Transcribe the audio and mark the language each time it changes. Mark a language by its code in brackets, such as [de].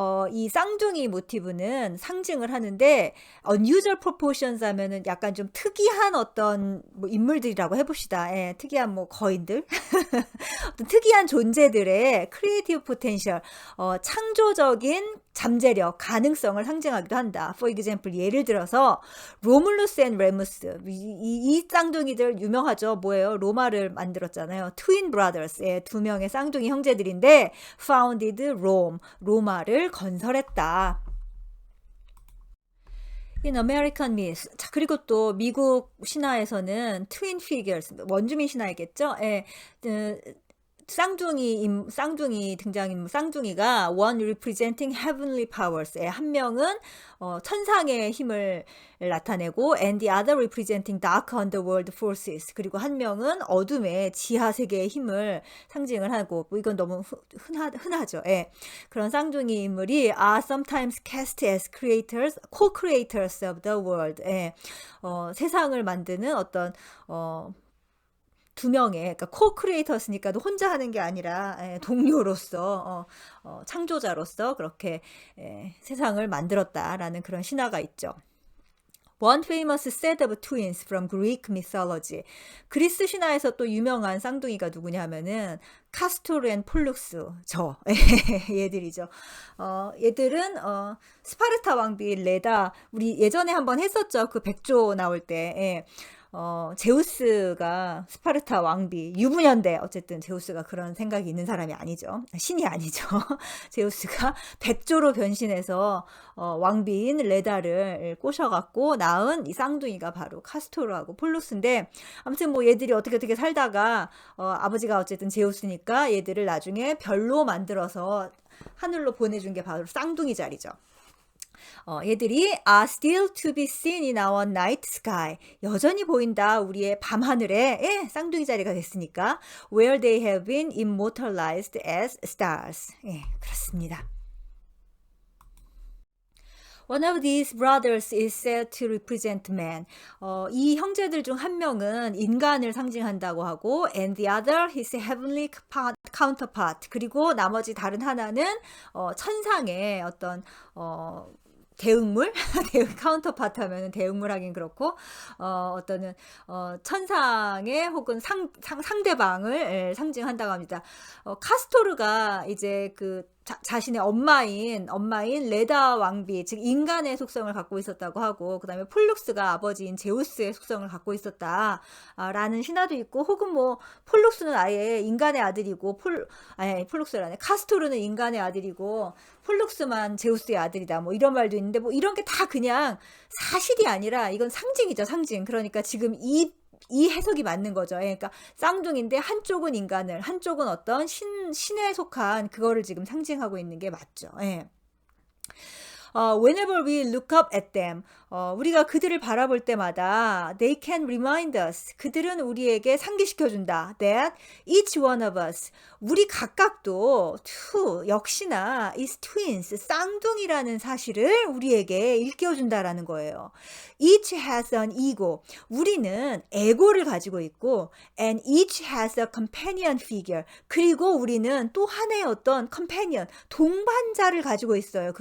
[ko] 이 쌍둥이 모티브는 상징을 하는데 [en] unusual proportions [ko] 하면은 약간 좀 특이한 어떤 뭐 인물들이라고 해봅시다. 예, 특이한 뭐 거인들, 어떤 특이한 존재들의 [en] creative potential, [ko] 창조적인 잠재력, 가능성을 상징하기도 한다. [en] For example, [ko] 예를 들어서 로물루스 앤 레무스, 이 쌍둥이들 유명하죠. 뭐예요? 로마를 만들었잖아요. [en] Twin brothers, [ko] 예, 두 명의 쌍둥이 형제들인데 [en] founded Rome, [ko] 로마를 건설했다. [en] In American myths. [ko] 자, 그리고 또 미국 신화에서는 [en] twin figures, [ko] 원주민 신화이겠죠? 예, 쌍둥이 등장인물 쌍둥이가 [en] one representing heavenly powers. [ko] 한 명은 천상의 힘을 나타내고 [en] and the other representing dark underworld forces. [ko] 그리고 한 명은 어둠의 지하 세계의 힘을 상징을 하고 뭐 이건 너무 흔하죠. 예. 그런 쌍둥이 인물이 [en] are sometimes cast as creators, co-creators of the world. [ko] 예. 세상을 만드는 어떤 두 명의, 그러니까 co-creators니까 혼자 하는 게 아니라 동료로서 창조자로서 그렇게 세상을 만들었다라는 그런 신화가 있죠. [en] One famous set of twins from Greek mythology. [ko] 그리스 신화에서 또 유명한 쌍둥이가 누구냐 하면은 카스토르 앤 폴룩스, 얘들이죠. 얘들은 스파르타 왕비 레다, 우리 예전에 한번 했었죠. 그 백조 나올 때. 제우스가 스파르타 왕비, 유부녀인데 어쨌든 제우스가 그런 생각이 있는 사람이 아니죠. 신이 아니죠. 제우스가 백조로 변신해서 왕비인 레다를 꼬셔갖고 낳은 이 쌍둥이가 바로 카스토르하고 폴루스인데, 아무튼 뭐 얘들이 어떻게 살다가 아버지가 어쨌든 제우스니까 얘들을 나중에 별로 만들어서 하늘로 보내준 게 바로 쌍둥이 자리죠. 얘들이 [en] are still to be seen in our night sky. [ko] 여전히 보인다 우리의 밤하늘에. 쌍둥이 자리가 됐으니까 [en] where they have been immortalized as stars. [ko] 그렇습니다. [en] One of these brothers is said to represent man. [ko] 이 형제들 중 한 명은 인간을 상징한다고 하고 [en] and the other his heavenly counterpart. [ko] 그리고 나머지 다른 하나는 천상의 어떤 대응물? 카운터파트 하면 대응물 하긴 그렇고, 어떤, 천상의 혹은 상대방을 상징한다고 합니다. 카스토르가 이제 그 자신의 엄마인 레다 왕비, 즉 인간의 속성을 갖고 있었다고 하고, 그 다음에 폴룩스가 아버지인 제우스의 속성을 갖고 있었다라는 신화도 있고, 혹은 뭐 폴룩스는 아예 인간의 아들이고, 폴룩스라네, 카스토르는 인간의 아들이고 폴룩스만 제우스의 아들이다, 뭐 이런 말도 있는데, 뭐 이런 게 다 그냥 사실이 아니라 이건 상징이죠, 상징. 그러니까 지금 이 해석이 맞는 거죠. 그러니까 쌍둥이인데 한쪽은 인간을, 한쪽은 어떤 신에 속한 그거를 지금 상징하고 있는 게 맞죠. [en] Whenever we look up at them, [ko] 우리가 그들을 바라볼 때마다 [en] they can remind us, [ko] 그들은 우리에게 상기시켜준다. [en] That each one of us, [ko] 우리 각각도 역시나 [en] is twins, [ko] 쌍둥이라는 사실을 우리에게 일깨워준다라는 거예요. [en] Each has an ego, [ko] 우리는 에고를 가지고 있고 [en] and each has a companion figure, [ko] 그리고 우리는 또 하나의 어떤 companion, 동반자를 가지고 있어요.